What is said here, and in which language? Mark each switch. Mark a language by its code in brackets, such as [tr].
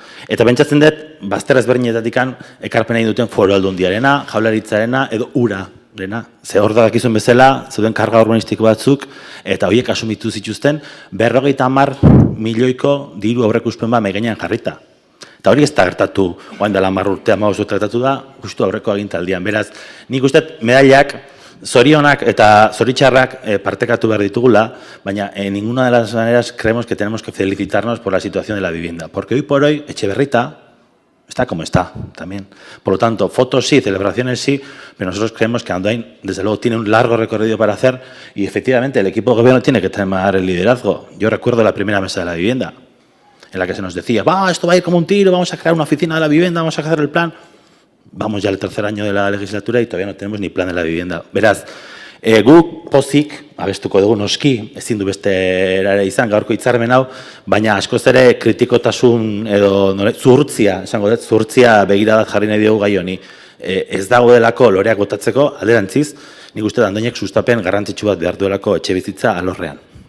[eu] Eta pentsatzen dut, bazter ezberdinetatik ekarpena egin duten Foru Aldundiarena, Jaurlaritzarena edo ura Lehena, ze hor da dakizuen bezala, zeuden karga urbanistiko batzuk, eta horiek asumitu zituzten, 50 milioiko diru aurreikuspen bat mahai gainean jarrita. Eta hori ez da gertatu, oain dela 10 urte, 15 urte gertatu da, justu aurreko agintaldian. Beraz, nik uste medailak, zorionak eta zoritxarrak partekatu behar ditugula, [es] baina en ninguna de las maneras creemos que tenemos que felicitarnos por la situación de la vivienda. Porque hoy por hoy, Etxeberrita está como está también. Por lo tanto, fotos sí, celebraciones sí, pero nosotros creemos que Andoain, desde luego, tiene un largo recorrido para hacer y efectivamente el equipo de gobierno tiene que tomar el liderazgo. Yo recuerdo la primera mesa de la vivienda, en la que se nos decía, esto va a ir como un tiro, vamos a crear una oficina de la vivienda, vamos a hacer el plan. Vamos ya al tercer año de la legislatura y todavía no tenemos ni plan de la vivienda. [eu] Beraz, guk pozik, abestuko dugu noski, ezin du beste erare izan gaurko hitzarmen hau, baina askoz ere kritikotasun edo zuhurtzia, esango dut, zuhurtzia begiradat jarri nahi diogu gai honi. Ez dago delako loreak botatzeko, alderantziz, nik uste Andoainek sustapen garrantzitsu bat behar duelako etxebizitza alorrean.